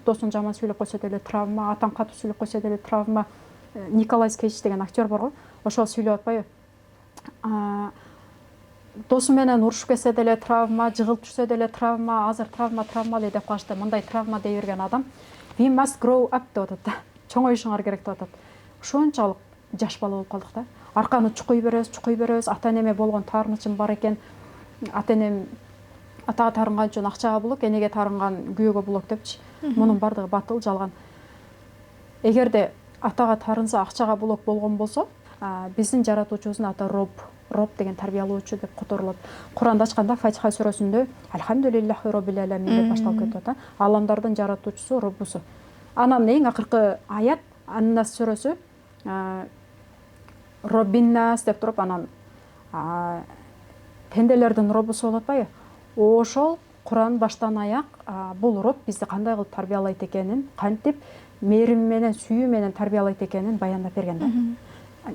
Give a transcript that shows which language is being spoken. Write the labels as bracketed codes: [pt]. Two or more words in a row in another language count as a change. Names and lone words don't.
[ky] Досун жаман сүйлөп койсо деле травма, атаң катуу сүйлөп койсо деле травма. Николас Кейдж деген актер бар го, ошол сүйлөп атпайбы? Досу менен урушуп кетсе деле травма, жыгылып жүрсө деле травма, азыр травма эле деп калышты. Мындай травма дей берген адам [en] we must grow up [ky] деп атат да. Чоңоюшуңар керек деп атат. Ошончалык жаш бала болуп калдык да. Арканы чукуй беребиз. Ата энеме болгон таарынычым бар экен. Ата энем атага таарынган үчүн акчага булок, энеге таарынган күйөөгө булок депчи. Мунун бардыгы батыл, жалган. Эгерде атага таарынса акчага булок болгон болсо, биздин жаратуучубуздун аты Роб деген тарбиялоочу деп которулат. Куранды ачканда Фатиха сүрөсүндө [ar] الحمد لله رب العالمين [ky] деп башталып кетип атат. Аламдардын жаратуучусу, Роббусу. Анан эң акыркы аят Ан-Нас сүрөсү Роббиннас деп туруп, анан пенделердин Роббусу болуп атпайбы? Ошол Куран баштан аяк бул Роб бизди кандай кылып тарбиялайт экенин, кантип мээрим менен, сүйүү менен тарбиялайт экенин баяндап берген да.